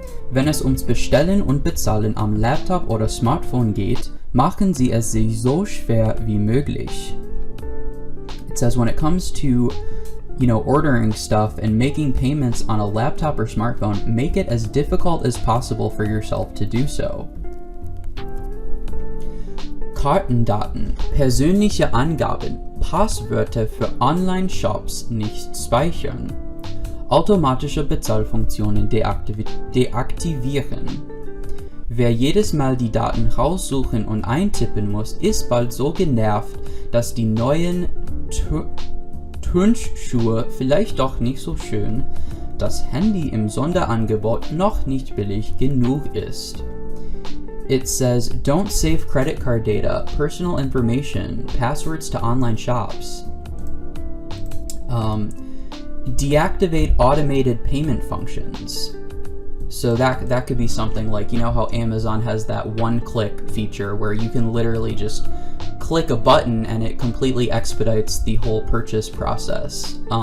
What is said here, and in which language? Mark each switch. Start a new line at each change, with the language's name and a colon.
German: Wenn es ums Bestellen und Bezahlen am Laptop oder Smartphone geht, machen sie es sich so schwer wie möglich.
English: It says when it comes to, ordering stuff and making payments on a laptop or smartphone, make it as difficult as possible for yourself to do so.
German: Kartendaten, persönliche Angaben, Passwörter für Online-Shops nicht speichern. Automatische Bezahlfunktionen deaktivieren. Wer jedes Mal die Daten raussuchen und eintippen muss, ist bald so genervt, dass die neuen Turnschuhe vielleicht doch nicht so schön, das Handy im Sonderangebot noch nicht billig genug ist.
English: It says, don't save credit card data, personal information, passwords to online shops. Deactivate automated payment functions. So that could be something like, how Amazon has that one-click feature where you can literally just click a button and it completely expedites the whole purchase process.